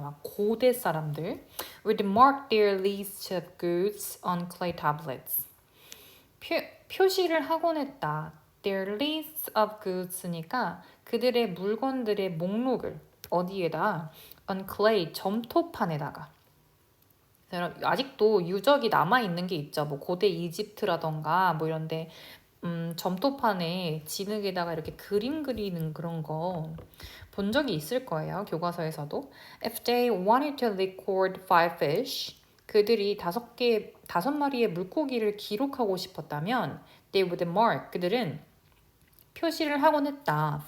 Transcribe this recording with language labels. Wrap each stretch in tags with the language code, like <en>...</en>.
<en>막 고대 사람들 would mark their list of goods on clay tablets.</en> <ko>표시를 하곤 했다. Their list of goods 니까 그들의 물건들의 목록을 어디에다?</ko> <en>On clay, 점토판에다가.</en> <ko>아직도 유적이 남아있는 게 있죠. 뭐 고대 이집트라던가 뭐 이런데 점토판에 진흙에다가 이렇게 그림 그리는 그런 거 본 적이 있을 거예요. 교과서에서도.</ko> <en>If they wanted to record 5 fish, 그들이 5마리의 물고기를 기록하고 싶었다면 they would mark, 그들은 표시를 하곤 했다.</en>